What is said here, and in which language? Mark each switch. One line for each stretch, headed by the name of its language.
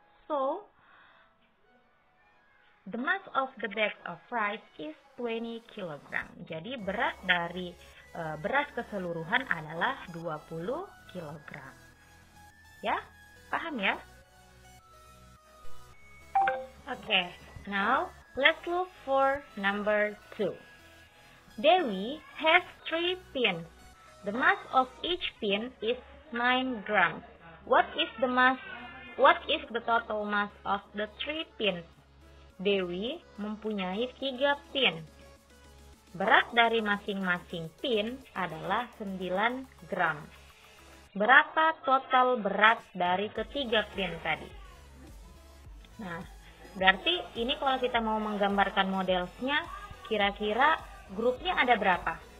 English: So, the mass of the bag of rice is 20 kg.
Indonesian: Jadi berat dari beras keseluruhan adalah 20 kg. Ya? Paham ya?
English: Okay, now let's look for number 2. Dewi has 3 pins. The mass of each pin is 9 grams. What is the total mass of the 3 pins?
Indonesian: Dewi mempunyai 3 pin. Berat dari masing-masing pin adalah 9 gram. Berapa total berat dari ketiga pin tadi? Nah, berarti ini kalau kita mau menggambarkan modelsnya, kira-kira grupnya ada berapa?